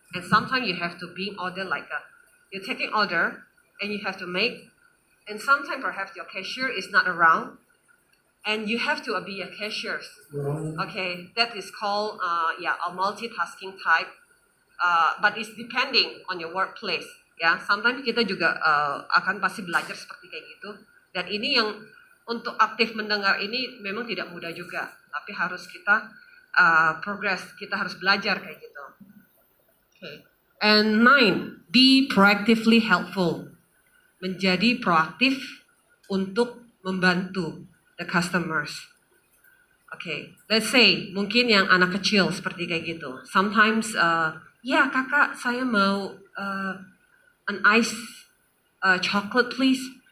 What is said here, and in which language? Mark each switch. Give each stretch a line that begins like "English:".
English: And sometimes you have to be order like you're taking order and you have to make, and sometimes perhaps your cashier is not around and you have to be a cashier. Okay, that is called a multitasking type. But it's depending on your workplace.
Indonesian: Ya, sometimes kita juga akan pasti belajar seperti kayak gitu. Dan ini yang untuk aktif mendengar ini memang tidak mudah juga, tapi harus kita progress, kita harus belajar kayak gitu.
English: Okay. And 9, be proactively helpful.
Indonesian: Menjadi proaktif untuk membantu
English: the customers. Okay, let's say
Indonesian: mungkin yang anak kecil seperti kayak gitu.
English: Sometimes,
Indonesian: ya kakak saya mau
English: an ice chocolate please.